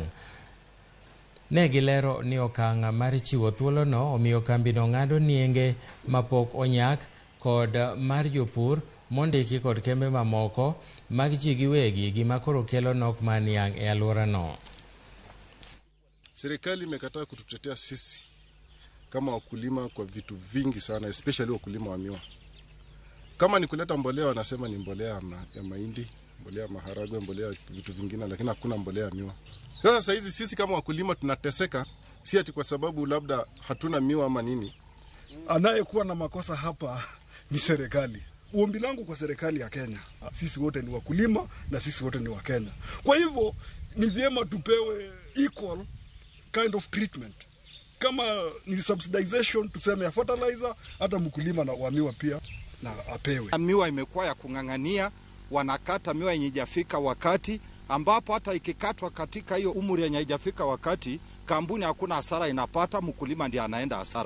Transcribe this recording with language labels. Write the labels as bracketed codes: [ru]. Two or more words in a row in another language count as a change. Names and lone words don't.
[luo] Ne gilero ni okang' mar chiwo thuolono omiyo kambino ng'ado nienge mapok onyak kod mar jopur mondiki kod kembe mamoko mag ji giwegi, gima koro kelo nok mar niang e aluorano. [sw] Serikali imekataa kututetea sisi kama wakulima kwa vitu vingi sana, especially wakulima wa miwa. Kama ni kuleta mbolea wanasema ni mbolea ya mahindi, mbolea ya maharagwe, mbolea ya vitu vingine, lakini hakuna mbolea ya miwa. Sasa hizi sisi kama wakulima tunateseka, si ati kwa sababu labda hatuna miwa ama nini. Anayekuwa na makosa hapa ni serikali. Ombi langu kwa serikali ya Kenya, sisi wote ni wakulima na sisi wote ni wa Kenya. Kwa hivyo ni vyema tupewe [en] equal kind of treatment. [sw] Kama ni subsidization tuseme ya fertilizer, hata mkulima na wa miwa pia na apewe. Miwa imekuwa ya kung'ang'ania, wanakata miwa yenye haijafika wakati, ambapo hata ikikatwa katika hiyo umri yenye haijafika wakati, kampuni hakuna hasara inapata, mkulima ndiye anaenda hasara.